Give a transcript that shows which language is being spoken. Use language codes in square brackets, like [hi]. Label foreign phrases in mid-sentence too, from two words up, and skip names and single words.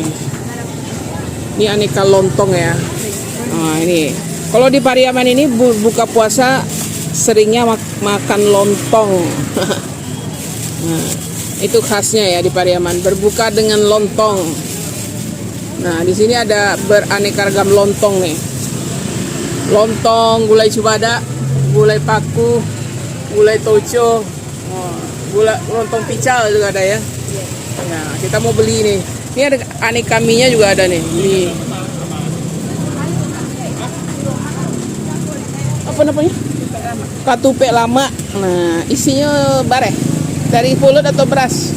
[id] Ini aneka lontong ya. Nah, ini. Kalau di Pariaman ini buka puasa seringnya makan lontong. Nah, itu khasnya ya di Pariaman, berbuka dengan lontong. Nah, di sini ada beraneka ragam lontong nih. Lontong, gulai cubada, gulai paku, gulai toco, gulai lontong pical juga ada ya. Nah, kita mau beli nih. Ini ada aneka mie-nya juga ada nih. Ini apa namanya? [min] Katupe lama. Nah, isinya bareh. [id] Dari pulut atau beras?